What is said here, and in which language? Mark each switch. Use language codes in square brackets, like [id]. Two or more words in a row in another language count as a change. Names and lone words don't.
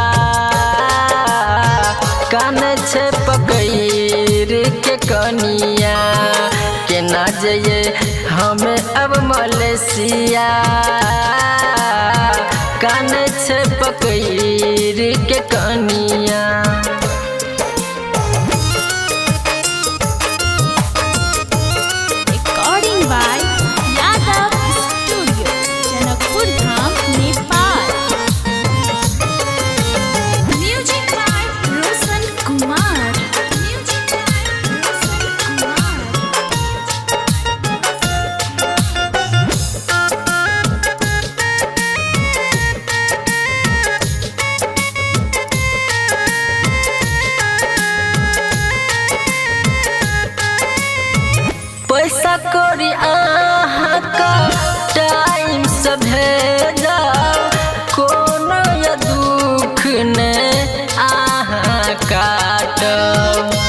[mai] कान छे पकड़ के कनिया, केना जइए हमें अब मलेशिया। कान छे पकड़ के कनिया। [en] Recording by Yadav Studio, Janakpur Dham, Nepal. Music by Roshan Kumar. Music by Roshan Kumar. [mai] पैसा कौड़ी अहाँ का टाइम से भेजा, कोनो या दुख ने अहाँ काटब।